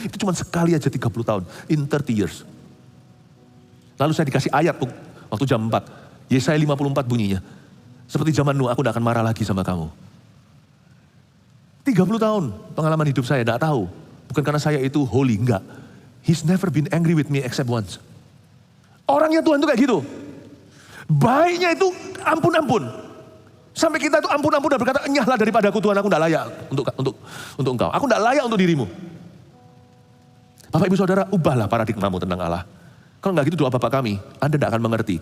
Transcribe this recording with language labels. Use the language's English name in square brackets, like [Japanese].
[Indonesian] Itu cuma sekali aja 30 tahun, [English] in 30 years. [Indonesian] Lalu saya dikasih ayat waktu jam 4, Yesaya 54 bunyinya. Seperti zaman Nuh, aku tidak akan marah lagi sama kamu. 30 tahun pengalaman hidup saya, tidak tahu. Bukan karena saya itu holy, enggak. [English] He's never been angry with me except once. [Indonesian] Orangnya Tuhan itu kayak gitu. Baiknya itu ampun-ampun. Sampai kita itu ampun-ampun dan berkata, enyahlah daripada aku Tuhan, aku tidak layak untuk engkau. Aku tidak layak untuk dirimu. Bapak ibu saudara, ubahlah paradigmamu tentang Allah. Kalau enggak gitu doa Bapa kami, Anda tidak akan mengerti.